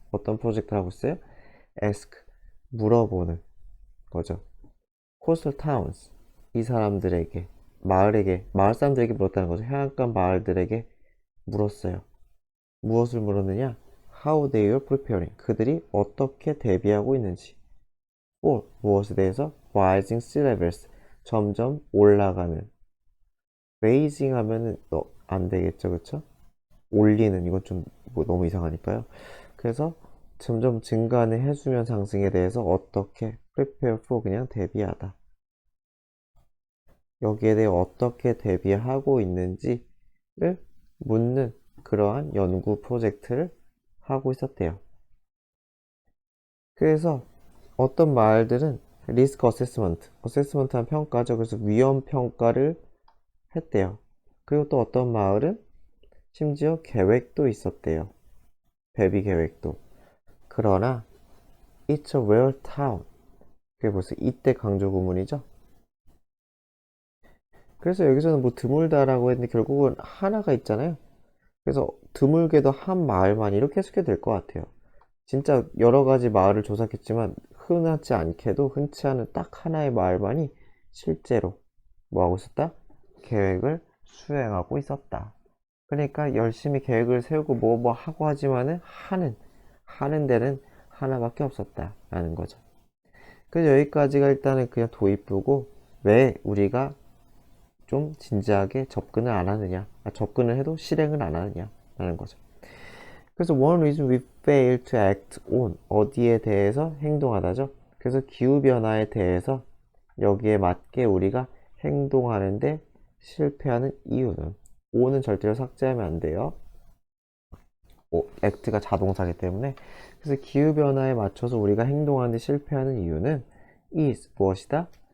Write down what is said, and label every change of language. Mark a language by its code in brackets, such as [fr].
[ko] 어떤 프로젝트를 하고 있어요? ask, 물어보는 거죠. coastal towns, 이 사람들에게, 마을 사람들에게 물었다는 거죠. 해안가 마을들에게 물었어요. 무엇을 물었느냐? how they are preparing, 그들이 어떻게 대비하고 있는지. for, 무엇에 대해서? [en] rising sea levels, 점점 올라가는. raising 하면은 [ko] 안 되겠죠, 그쵸? 올리는 이건 좀 뭐 너무 이상하니까요. 그래서 점점 증가하는 해수면 상승에 대해서 어떻게 prepare for 그냥 대비하다. 여기에 대해 어떻게 대비하고 있는지를 묻는 그러한 연구 프로젝트를 하고 있었대요. 그래서 어떤 마을들은 리스크 어세스먼트한 평가죠. 그래서 위험 평가를 했대요. 그리고 또 어떤 마을은 심지어 계획도 있었대요. 대비 계획도. [en] 그러나 It's a rare town. [ko] 그게 벌써 이때 강조 구문이죠. 그래서 여기서는 뭐 드물다라고 했는데 결국은 하나가 있잖아요. 그래서 드물게도 한 마을만 이렇게 해석해도 될 것 같아요. 진짜 여러 가지 마을을 조사했지만 흔하지 않게도 흔치 않은 딱 하나의 마을만이 실제로 뭐 하고 있었다? 계획을 수행하고 있었다. 그러니까 열심히 계획을 세우고 뭐 하고 하지만은 하는 데는 하나밖에 없었다라는 거죠. 그래서 여기까지가 일단은 그냥 도입부고 왜 우리가 좀 진지하게 접근을 안 하느냐, 접근을 해도 실행을 안 하느냐라는 거죠. [en] 그래서 one reason we fail to act on 어디에 대해서 행동하다죠. [ko] 그래서 기후변화에 대해서 여기에 맞게 우리가 행동하는데 실패하는 이유는 on은 절대로 삭제하면 안 돼요. act가 자동사기 때문에 그래서 기후변화에 맞춰서 우리가 행동하는데 실패하는 이유는 is 무엇이다?